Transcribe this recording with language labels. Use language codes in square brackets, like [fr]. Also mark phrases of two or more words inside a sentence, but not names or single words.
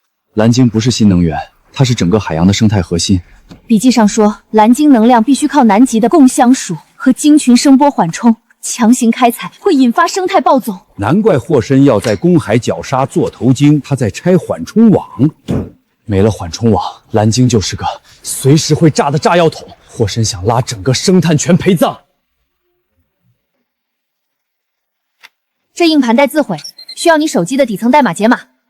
[zh] 藍晶不是新能源，它是整个海洋的生态核心。笔记上说，蓝晶能量必须靠南极的共相属和鲸群声波緩冲，強行開採會引發生態暴走。難怪霍申要在公海絞殺座頭鯨，他在拆緩衝網。沒了緩衝網，藍鯨就是個隨時會炸的炸藥桶。霍申想拉整個生態全陪葬。這硬盤帶自毀，需要你手機的底層代碼解碼。